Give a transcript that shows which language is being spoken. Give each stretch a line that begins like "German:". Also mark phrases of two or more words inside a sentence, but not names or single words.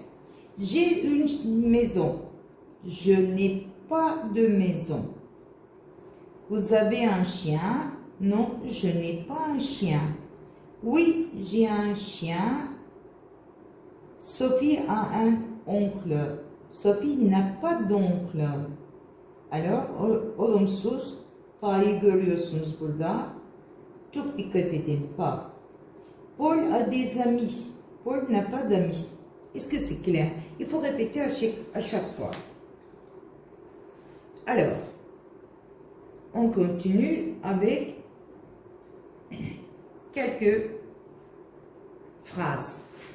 French: J'ai une maison. Je n'ai pas de maison. Vous avez un chien? Non, je n'ai pas un chien. Oui, j'ai un chien. Sophie a un oncle. Sophie n'a pas d'oncle. Alors,
Turkish: olumsuz pa'yı görüyorsunuz burada. Çok dikkat edin,
French: pa. Paul a des amis. Paul n'a pas d'amis. Est-ce que c'est clair? Il faut répéter à chaque fois. Alors, on continue avec quelques phrases.